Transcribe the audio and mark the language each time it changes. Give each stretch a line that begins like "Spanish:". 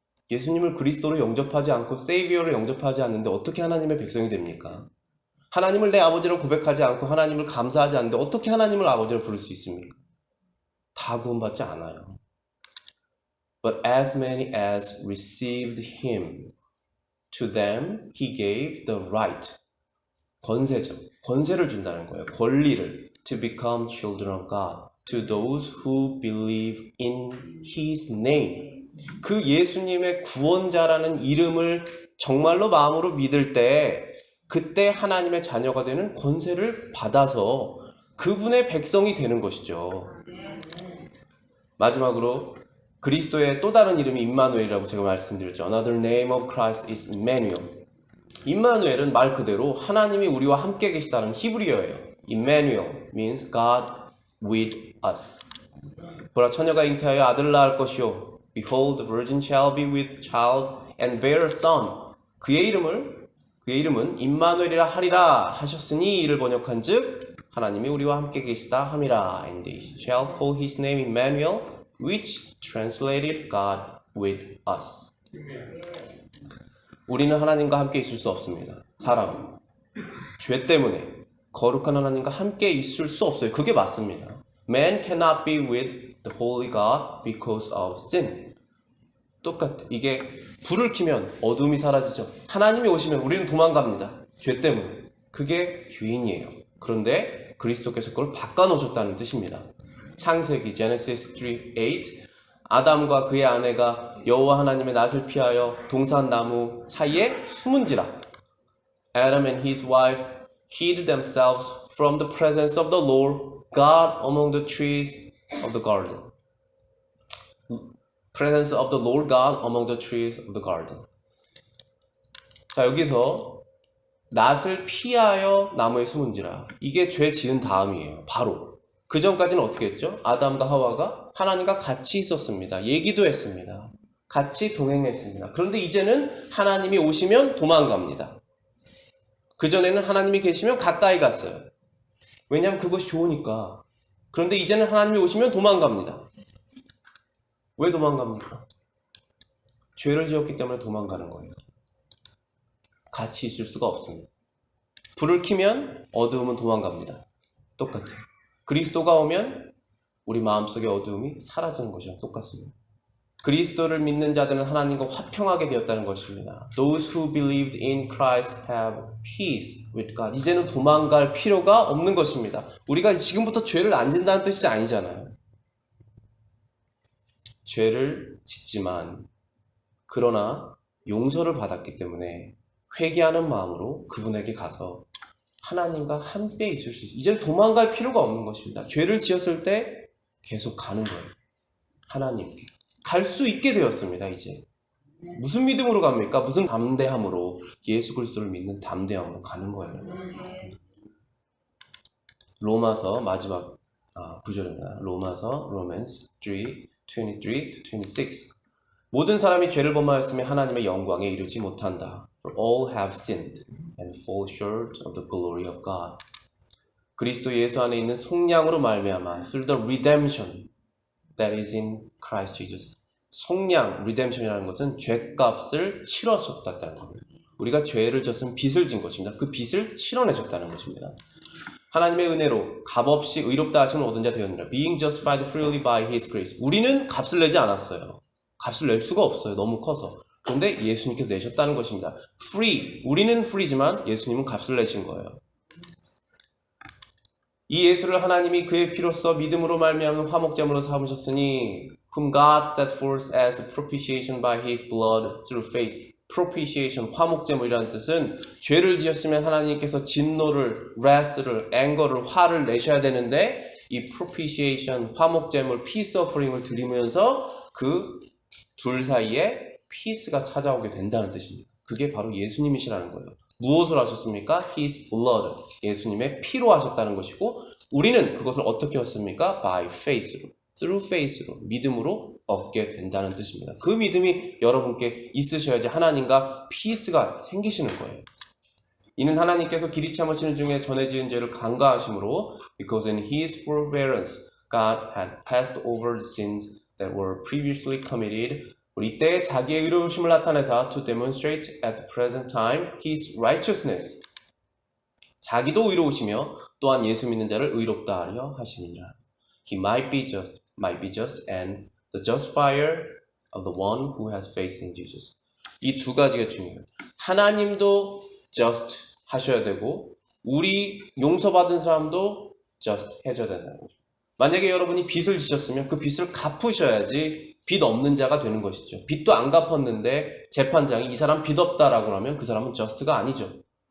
Korean: 예수님을 그리스도로 영접하지 않고 세이비어로 영접하지 않는데 어떻게 하나님의 백성이 됩니까? 하나님을 내 아버지로 고백하지 않고 하나님을 감사하지 않는데 어떻게 하나님을 아버지로 부를 수 있습니까? 다 구원받지 않아요.
English: But as many as received him, to them he gave the right.
Korean: 권세죠. 권세를 준다는 거예요. 권리를.
English: To become children of God. To those who believe in his name.
Korean: 그 예수님의 구원자라는 이름을 정말로 마음으로 믿을 때 그때 하나님의 자녀가 되는 권세를 받아서 그분의 백성이 되는 것이죠. 마지막으로 그리스도의 또 다른 이름이 임마누엘이라고 제가 말씀드렸죠.
English: Another name of Christ is Emmanuel.
Korean: 임마누엘은 말 그대로 하나님이 우리와 함께 계시다는 히브리어예요.
English: Emmanuel means God with us.
Korean: 보라 처녀가 잉태하여 아들을 낳을 것이요
English: Behold, the virgin shall be with child and bear a son.
Korean: 그의 이름은 임마누엘이라 하리라 하셨으니 이를 번역한즉 하나님이 우리와 함께 계시다 함이라.
English: And they shall call his name Emmanuel, which translated God with us.
Korean: 우리는 하나님과 함께 있을 수 없습니다. 사람은 죄 때문에 거룩한 하나님과 함께 있을 수 없어요. 그게 맞습니다.
English: Man cannot be with the holy God because of sin.
Korean: 똑같아. 이게 불을 켜면 어둠이 사라지죠. 하나님이 오시면 우리는 도망갑니다. 죄 때문에. 그게 죄인이에요. 그런데 그리스도께서 그걸 바꿔놓으셨다는 뜻입니다. 창세기 Genesis 3:8 아담과 그의 아내가 여호와 하나님의 낯을 피하여 동산 나무 사이에 숨은지라.
English: Adam and his wife hid themselves from the presence of the Lord God among the trees of the garden. Presence of the Lord God among the trees of the garden.
Korean: 자, 여기서 낯을 피하여 나무에 숨은지라. 이게 죄 지은 다음이에요. 바로. 그 전까지는 어떻게 했죠? 아담과 하와가 하나님과 같이 있었습니다. 얘기도 했습니다. 같이 동행했습니다. 그런데 이제는 하나님이 오시면 도망갑니다. 그전에는 하나님이 계시면 가까이 갔어요. 왜냐하면 그것이 좋으니까. 그런데 이제는 하나님이 오시면 도망갑니다. 왜 도망갑니까? 죄를 지었기 때문에 도망가는 거예요. 같이 있을 수가 없습니다. 불을 켜면 어두움은 도망갑니다. 똑같아요. 그리스도가 오면 우리 마음속의 어두움이 사라지는 것이랑 똑같습니다. 그리스도를 믿는 자들은 하나님과 화평하게 되었다는 것입니다.
English: Those who believed in Christ have peace with God.
Korean: 이제는 도망갈 필요가 없는 것입니다. 우리가 지금부터 죄를 안 짓는다는 뜻이 아니잖아요. 죄를 짓지만 그러나 용서를 받았기 때문에 회개하는 마음으로 그분에게 가서 하나님과 함께 있을 수 있어요. 이제는 도망갈 필요가 없는 것입니다. 죄를 지었을 때 계속 가는 거예요. 하나님께. 갈 수 있게 되었습니다. 이제. 무슨 믿음으로 갑니까? 무슨 담대함으로? 예수 그리스도를 믿는 담대함으로 가는 거예요. 로마서 마지막 구절입니다. 로마서 Romans 3:23-26 모든 사람이 죄를 범하였으며 하나님의 영광에 이르지 못한다.
English: For all have sinned and fall short of the glory of God.
Korean: 그리스도 예수 안에 있는 속량으로 말미암아
English: through the redemption that is in Christ Jesus.
Korean: 속량, redemption이라는 것은 죄값을 치러줬다는 겁니다. 우리가 죄를 졌으면 빚을 진 것입니다. 그 빚을 치러내줬다는 것입니다. 하나님의 은혜로 값없이 의롭다 하심을 얻은 자 되었느니라.
English: Being justified freely by His grace.
Korean: 우리는 값을 내지 않았어요. 값을 낼 수가 없어요. 너무 커서. 그런데 예수님께서 내셨다는 것입니다.
English: Free.
Korean: 우리는 free지만 예수님은 값을 내신 거예요. 이 예수를 하나님이 그의 피로써 믿음으로 말미암은 화목제물로 삼으셨으니
English: whom God set forth as propitiation by His blood through faith.
Korean: propitiation, 화목제물이라는 뜻은 죄를 지었으면 하나님께서 진노를, wrath를, anger를, 화를 내셔야 되는데 이 propitiation, 화목제물,
English: peace offering
Korean: 을 드리면서 그 둘 사이에 peace가 찾아오게 된다는 뜻입니다. 그게 바로 예수님이시라는 거예요. 무엇을 하셨습니까?
English: His blood,
Korean: 예수님의 피로 하셨다는 것이고 우리는 그것을 어떻게 했습니까?
English: By faith
Korean: 로,
English: through faith
Korean: 로, 믿음으로 얻게 된다는 뜻입니다. 그 믿음이 여러분께 있으셔야지 하나님과 피스가 생기시는 거예요. 이는 하나님께서 길이 참으시는 중에 전에 지은 죄를 간과하심으로
English: because in His forbearance God had passed over the sins that were previously committed.
Korean: 우리 이때에 자기의 의로우심을 나타내사
English: to demonstrate at the present time His righteousness.
Korean: 자기도 의로우시며 또한 예수 믿는 자를 의롭다 하려 하심이니라.
English: He might be just and the justifier of the one who has faith in Jesus.
Korean: 이 두 가지가 중요해요. 하나님도 just 하셔야 되고 우리 용서받은 사람도 just 해줘야 된다는 거죠. 만약에 여러분이 빚을 지셨으면 그 빚을 갚으셔야지 빚 없는 자가 되는 것이죠. 빚도 안 갚았는데 재판장이 이 사람 빚 없다라고 하면 그 사람은 just가 아니죠.